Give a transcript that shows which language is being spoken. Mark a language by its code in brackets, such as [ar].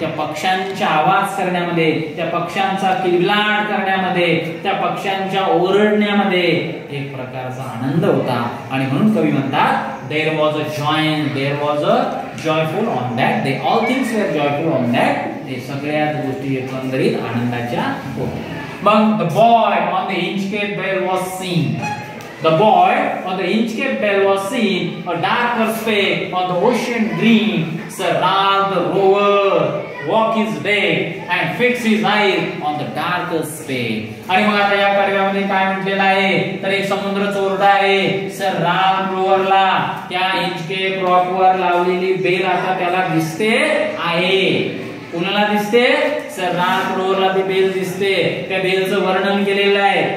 [mr] त्या पक्ष्यांच्या आवाज करण्यामध्ये, त्या पक्ष्यांचा किलबिलाट करण्यामध्ये, त्या पक्ष्यांच्या ओरडण्यामध्ये एक प्रकारचा आनंद होता. आणि म्हणून कवी म्हणतात [en] There was a joyance, there was a joyful on that day. All things were joyful on that day. [mr] सगळ्याच गोष्टी एकंदरीत आनंदाच्या होत्या. [en] मग the buoy on the Inchcape bell was seen. The boy on the Inchcape Bell was seen, a darker speck on the ocean green. Sir Ralph the rover walk his deck and fix his eyes on the darker speck. [mr] आणि मग आता या कार्यामध्ये काय म्हटलेलं आहे तर एक समुद्र चोरटा आहे. सर राल्फ रोवरला त्या इंचकेप रॉकवर लावलेली बेल आता त्याला दिसते आहे. कुणाला दिसते? सर राल्फ रोवरला ती बेल दिसते. त्या बेलचं वर्णन केलेलं आहे.